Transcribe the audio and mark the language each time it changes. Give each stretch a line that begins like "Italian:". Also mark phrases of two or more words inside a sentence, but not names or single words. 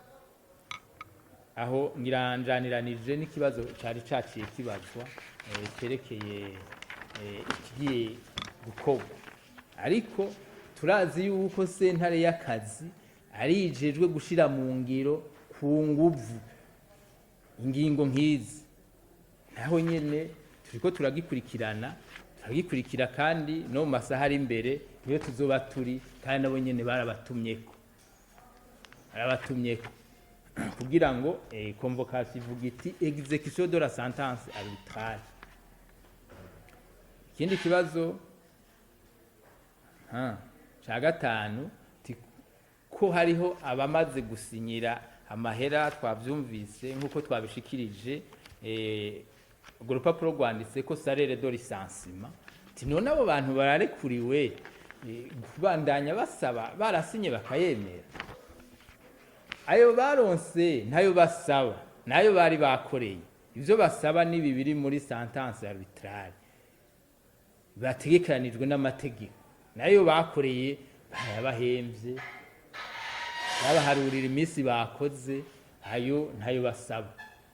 Rundi: aho ngiranjaniranije n'ikibazo cari caciye kibazwa cerekeye ikigiye gukorwa ariko turazi yuko sentare y'akazi arijejwe gushira mu ngiro ku nguvu ingingo nk'izi naho nyene turiko turagikurikirana turagikurikira kandi no mu masaha ari imbere niyo tuzoba turi kandi nabo nyene barabatumyeko kugira ngo convocation ivuga iti
French: exécution de la sentence arbitrale
Rundi: ikindi kibazo ca gatanu ko hariho abamaze gusinyira amahera twavyumvise nkuko twabishikirije urwo rupapuro rwanditse ko
French: salaire de licenciement
Rundi: none abo bantu bararekuriwe kubandanya basaba barasinye bakayemera ayo baronse ntayo basaba nayo bari bakoreye ivyo basaba ni bibiri muri
French: sentence arbitrale
Rundi: bategekanijwe n'amategeko nayo bakoreye bayabahemvye babaharurira iminsi bakoze ayo ntayo basaba